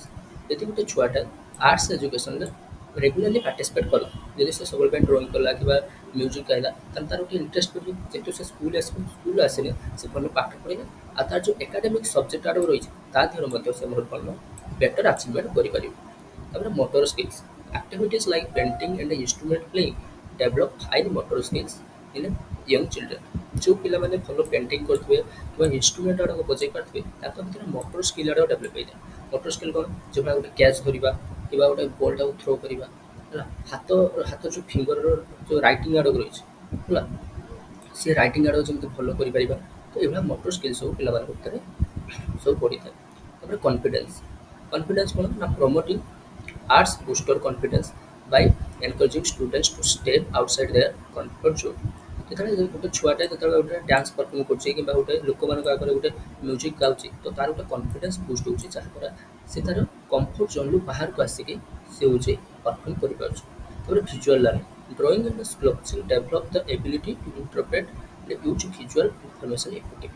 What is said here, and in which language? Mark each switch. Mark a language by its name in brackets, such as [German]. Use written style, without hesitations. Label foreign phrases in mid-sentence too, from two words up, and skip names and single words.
[Odia] ଯଦି ଗୋଟେ ଛୁଆଟା [English] arts educationରେ regularly participate [Odia] କଲା, ଯଦି ସେ ସବୁବେଳେ ପାଇଁ ଡ୍ରଇଂ କଲା କିମ୍ବା ମ୍ୟୁଜିକ୍ ଗାଇଲା, ତାହେଲେ ତାର ଗୋଟେ ଇଣ୍ଟରେଷ୍ଟ ପଡ଼ିବ। ଯେହେତୁ ସେ ସ୍କୁଲ ଆସିଲେ ସେ ଭଲ ପାଠ ପଢ଼ିଲେ, ଆଉ ତାର ଯେଉଁ [English] academic subject [Odia] ଆଡ଼କୁ ରହିଛି ତା ଦେହରେ ମଧ୍ୟ ସେ ବହୁତ ଭଲ [English] better achievement [Odia] କରିପାରିବ। [English] ତାପରେ motor skills activities like painting and instrument playing develop fine motor skills in young children। [Odia] ଯେଉଁ ପିଲାମାନେ ଭଲ ପେଣ୍ଟିଂ କରୁଥିବେ କିମ୍ବା ଇନଷ୍ଟ୍ରୁମେଣ୍ଟ ଗୁଡ଼ାକ ବଜାଇ ପାରୁଥିବେ ତାଙ୍କ ଭିତରେ [English] motor skill [Odia] ଗୁଡ଼ାକ ଡେଭଲପ୍ ହେଇଥାଏ। [English] motor skill [Odia] କ'ଣ? ଯେଉଁଭଳିଆ ଗୋଟେ କ୍ୟାଚ୍ ଧରିବା କିମ୍ବା ଗୋଟେ ବଲ୍ଟାକୁ ଥ୍ରୋ କରିବା ହେଲା, ହାତ ହାତ ଯେଉଁ ଫିଙ୍ଗରର ଯେଉଁ ରାଇଟିଂ ଆଡ଼କୁ ରହିଛି ହେଲା, ସେ ରାଇଟିଂ ଆଡ଼କୁ ଯେମିତି ଭଲ କରିପାରିବା, ତ ଏଇଭଳିଆ [English] motor skill [Odia] ସବୁ ପିଲାମାନଙ୍କ ଭିତରେ ସବୁ ବଢ଼ିଥାଏ। [English] ତାପରେ confidence confidence [Odia] କ'ଣ ନା [English] ପ୍ରମୋଟିଂ arts booster confidence by encouraging students to step outside their comfort zone। [Odia] ଯେତେବେଳେ ଗୋଟେ ଛୁଆଟେ ଯେତେବେଳେ ଗୋଟେ [English] dance perform [Odia] କରୁଛି କିମ୍ବା ଗୋଟେ ଲୋକମାନଙ୍କ ଆଗରେ ଗୋଟେ ମ୍ୟୁଜିକ୍ ଗାଉଛି, ତ ତାର ଗୋଟେ [English] confidence boost [Odia] ହେଉଛି, ଯାହାଦ୍ୱାରା ସେ ତାର [English] comfort zoneରୁ [Odia] ବାହାରକୁ ଆସିକି ସେ ହେଉଛି ପରଫର୍ମ କରିପାରୁଛି। [English] ତାପରେ visual learning drawing and sculpturing develop the ability to interpret and use visual information effectively.